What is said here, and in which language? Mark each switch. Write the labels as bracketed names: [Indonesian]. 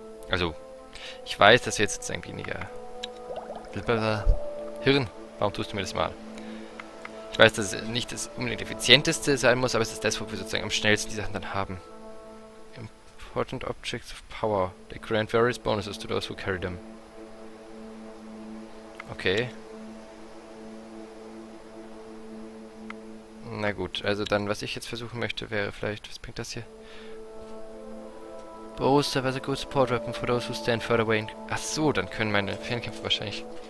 [German] Also, ich weiß, dass wir jetzt sozusagen weniger... Hirn, warum tust du mir das mal? Ich weiß, dass es nicht das unbedingt effizienteste sein muss, aber es ist das, wo wir sozusagen am schnellsten die Sachen dann haben. [English] Important Objects of Power. They grant various bonuses to those who carry them. Okay. [German] Na gut, also dann, was ich jetzt versuchen möchte, wäre vielleicht, was bringt das hier? [English] Bows serve as a good support weapon for those who stand further away. [German] Ach so, dann können meine Fernkämpfer wahrscheinlich...